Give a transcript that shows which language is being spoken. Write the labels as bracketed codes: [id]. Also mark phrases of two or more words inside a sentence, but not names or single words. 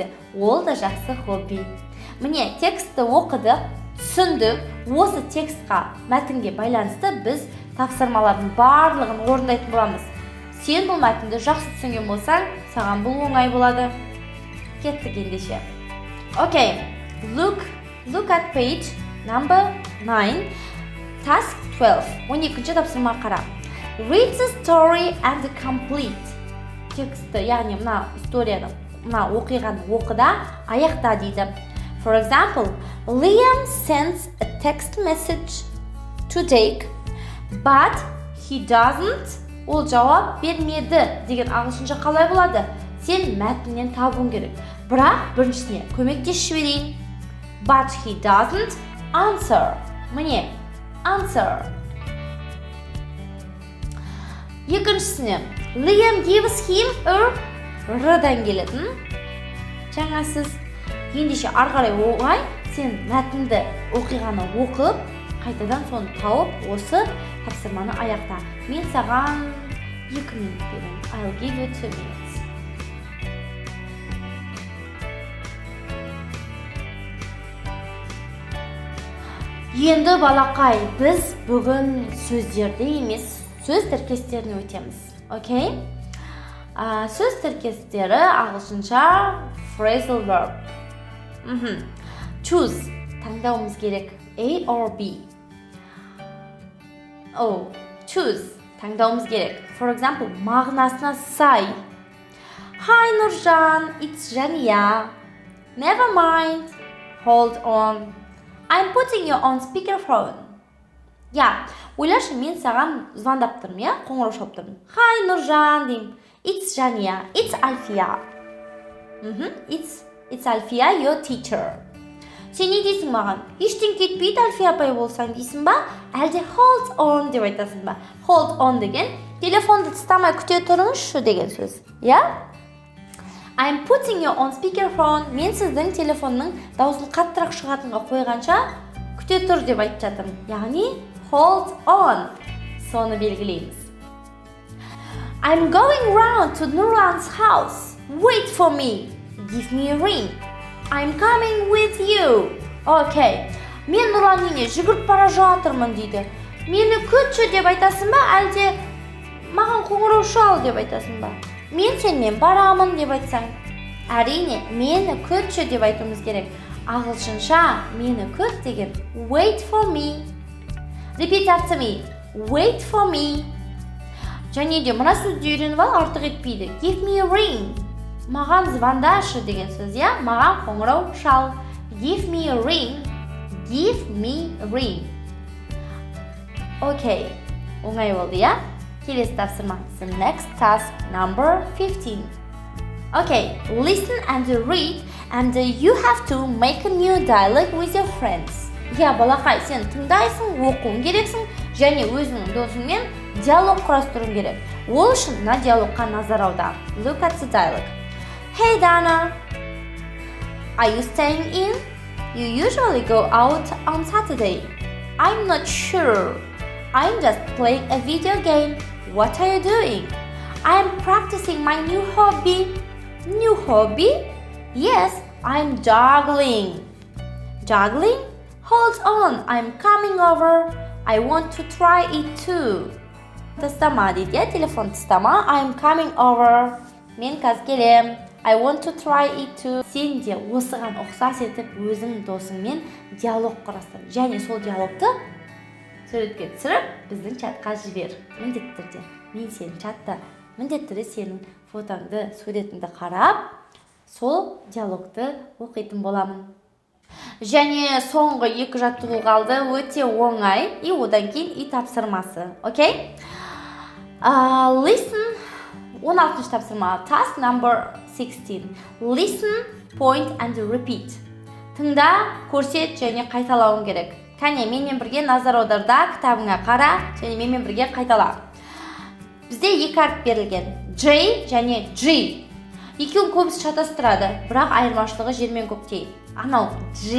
[kk] Ол да жақсы хобби. Міне, текстті оқыдық, түсіндік. Осы текстқа, мәтінге байланысты біз тапсырмалардың барлығын орындайтын боламыз. Сен бұл мәтінді жақсы түсінген болсаң, саған бұл оңай болады. Кеттік ендеше. [en] Okay, look at page number 9, task 12. [kk] 12-ші тапсырма қара. [en] Read the story and complete. [kk] Тексті, яғни мына историяны, мына оқиғаны оқыда аяқта дейді. [en] For example, Liam sends a text message to Jake, but he doesn't. [kk] Ол жауап бермеді деген ағылшынша қалай болады? Сен мәтіннен табуың керек. Бірақ біріншісіне көмектесіп жіберейін. [en] But he doesn't answer. Міне, answer. [kk] Екіншісіне, Liam [en] gives him a [kk] r-дан келетін. Жаңа сіз ендеше арқарай оңай, сен мәтінді оқиғаны оқып, қайтадан соны тауып, осы тапсырманы аяқта. Мен саған 2 минут беремін. [en] I'll give you 2 minutes. [kk] Енді балақай, біз бүгін сөздерді емес, сөз тіркестеріне өтеміз. Окей? Сөз тіркестері ағылшынша [en] phrasal verb. [kk] Choose, таңдауымыз керек. [en] A or B. Choose, [kk] таңдауымыз керек. [en] For example, [kk] мағынасына сай. Hi Нұржан, [en] it's Жания. Never mind, hold on. I'm putting you on speakerphone. [kk] Ойлашы, мен саған звондап тұрмын, қоңырау шалып тұрмын. Hi Нұржан деймін. [en] It's Жания, it's Альфия. It's Альфия, your teacher. [kk] Сен не дейсің маған? Ештен кетпейді Альфия апай болсаң дейсің ба? Әлде [en] hold on [kk] деп айтасың ба? [en] Hold on [kk] деген телефонды тастамай күте тұрыңызшы деген сөз. [en] I'm putting you on speakerphone. [kk] Мен сіздің телефонның дауысын қаттырақ шығатынға қойғанша күте тұр деп айтып жатырмын. Яғни [en] hold on. [kk] Соны белгілейміз. [en] I'm going round to Nurlan's house. Wait for me. Give me a ring. I'm coming with you. Okay. [kk] Мен Нұрлан үйіне жүгіріп бара жатырмын дейді. Мені күтші деп айтасың ба, әлде маған қоңырау шал деп айтасың ба? Мен сенмен барамын деп айтсаң. Әрине, мені күтші деп айтуымыз керек. Ағылшынша мені күт деген [en] wait for me. Repeat after me. Wait for me. [kk] Және де мына сөзді үйреніп ал, артық етпейді. [en] Give me a ring. [kk] Маған звондашы деген сөз, маған қоңырау шал. [en] Give me a ring. Give me a ring. Okay. [kk] Оңай болды, Келесі тапсырма. [en] The next task, number 15. Okay, listen and read, and you have to make a new dialogue with your friends. [kk] Балақай, сен тыңдайсың, оқуың керексің, және өзіңнің досыңмен диалог құрастыруың керек. Ол үшін мына диалогқа назар аудар. [en] Look at the dialogue. Hey Dana, are you staying in? You usually go out on Saturday. I'm not sure. I'm just playing a video game. What are you doing? I'm practicing my new hobby. New hobby? Yes, I'm juggling. Juggling? Hold on, I'm coming over. I want to try it too. [kk] Тастама дейді, телефон тастама. [en] I'm coming over. [kk] Мен қазір келем. [en] I want to try it too. [kk] Сен де осыған ұқсас етіп өзің досыңмен диалог құрастыр. Және сол диалогты суретке түсіріп, біздің чатқа жібер. Міндетті түрде. Мен сенің чатта, міндетті түрде сенің фотоңды, суретіңді қарап, сол диалогты оқитын боламын. Және соңғы 2 жаттығу қалды, өте оңай, и одан кейін и тапсырмасы. Окей? Listen, 16-шы тапсырма. [en] Task number 16. Listen, point and repeat. [kk] Тыңда, көрсет және қайталауың керек. Кәне, менімен бірге назар аударда, кітабыңа қара, және менімен бірге қайтала. Бізде 2 әріп берілген. J және G. Екеуін көбісі шатастырады, бірақ айырмашылығы жер мен көктей.